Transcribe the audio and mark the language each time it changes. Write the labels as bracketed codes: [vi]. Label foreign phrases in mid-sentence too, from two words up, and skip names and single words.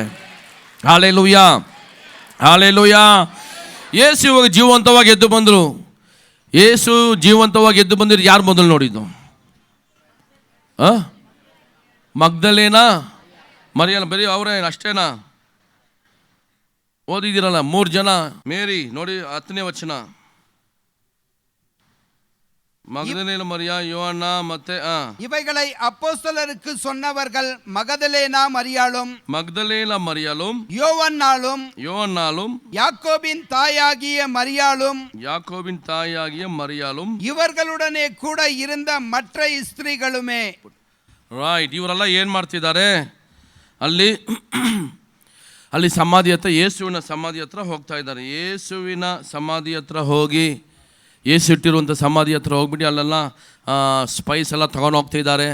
[kn] ಹಲ್ಲೆಲೂಯ, ಹಲ್ಲೆಲೂಯ. ಯೇಸು ಇವಾಗ ಜೀವಂತವಾಗಿ ಎದ್ದು ಬಂದರು. ಯೇಸು ಜೀವಂತವಾಗಿ ಎದ್ದು ಬಂದಿರು ಯಾರು ಮೊದಲು ನೋಡಿದ್ದು? ಮಗ್ದಲೇನಾ, ಮರಿಯಲ್ಲ? ಬರೀ ಅವರೇ ಅಷ್ಟೇನಾ? ಓದಿದಿರಲ್ಲ 3 ಜನ ಮೇರಿ ನೋಡಿ 10ನೇ ವಚನ. [ta] மகதலேன மரியா, யோவானா ಮತ್ತೆ இவைகளை அப்போஸ்தலருக்கு சொன்னவர்கள் மகதலேனா மரியாளும் யோவன்னாலும் யாக்கோபின் தாயாகிய மரியாளும் இவர்களுடனே கூட இருந்த மற்ற ஸ்திரீகளுமே. [kn] ರೈಟ್. ಇವರೆಲ್ಲ ಏನು ಮಾಡ್ತಿದ್ದಾರೆ ಅಲ್ಲಿ ಸಮಾಧಿ ಹತ್ರ, ಯೇಸುವಿನ ಸಮಾಧಿ ಹತ್ರ ಹೋಗ್ತಾ ಇದ್ದಾರೆ. ಯೇಸುವಿನ ಸಮಾಧಿ ಹತ್ರ ಹೋಗಿ, ಯೇಸು ಇಟ್ಟಿರುವಂಥ ಸಮಾಧಿ ಹತ್ರ ಹೋಗ್ಬಿಟ್ಟು ಅಲ್ಲೆಲ್ಲ ಸ್ಪೈಸ್ ಎಲ್ಲ ತೊಗೊಂಡು ಹೋಗ್ತಿದ್ದಾರೆ.